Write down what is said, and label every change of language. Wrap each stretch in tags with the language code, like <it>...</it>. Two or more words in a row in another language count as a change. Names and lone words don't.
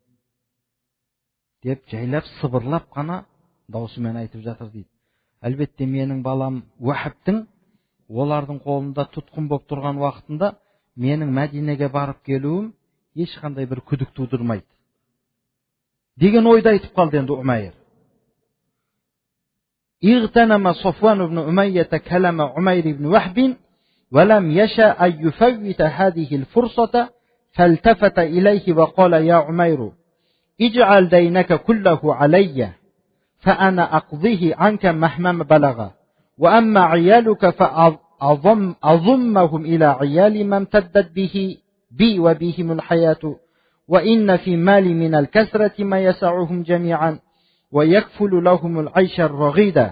<kk>Деп жайлап сыбырлап қана даусымен айтып жатыр дейді. Әлбетте менің балам Уахабтың олардың қолында тұтқын болып тұрған уақытында менің Мәдинеге барып келуім ешқандай бір күдік тудырмайды деген ойда айтып қалды енді Умайр.</kk> <ar>اغتنم صفوان بن أمية كلام عمير بن وهب ولم يشأ أن يفوت هذه الفرصة فالتفت إليه وقال: يا عمير اجعل دينك كله علي فأنا أقضيه عنك مهما بلغ وأما عيالك فأضمهم إلى عيال ما امتدت بي وبهم الحياة وإن في مالي من الكسرة ما يسعهم جميعا ويكفل لهم العيش الرغيد.</ar>